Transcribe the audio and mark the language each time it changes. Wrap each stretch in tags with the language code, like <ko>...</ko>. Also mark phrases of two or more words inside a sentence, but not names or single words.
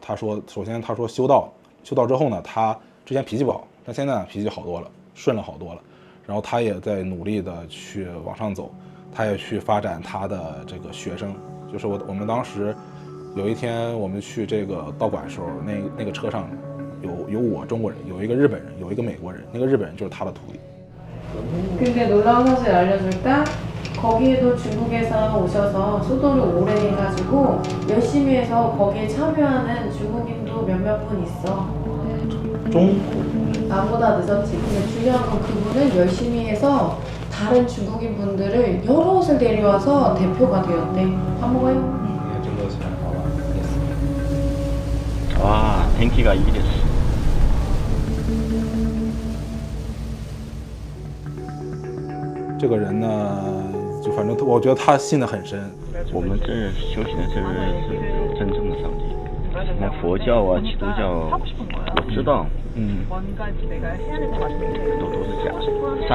<zh>他说，首先他说修道之后呢，他之前脾气不好，但现在脾气好多了，顺了好多了。然后他也在努力的去往上走，他也去发展他的这个学生。就是我们当时有一天我们去这个道馆的时候，那个车上有我中国人，有一个日本人，有一个美国人，那个日本人就是他的徒弟。</zh> <ko>근데 놀라운 사실 알려줄까? 거기에도 중국에서 오셔서 수도를 오래 해가지고 열심히 해서 거기에 참여하는 중국인도 몇몇 분 있어. 나보다 늦었지. 근데 중요한 건 그분은 열심히 해서 다른 중국인 분들을 여럿을 데려와서 대표가 되었대. 밥 먹어요? 와, 댕키가 이랬어.</ko> <zh>这个人呢，就反正我觉得他信得很深。我们这修行的这是真正的上帝。什么佛教啊、基督教，我知道，都是假的。</zh>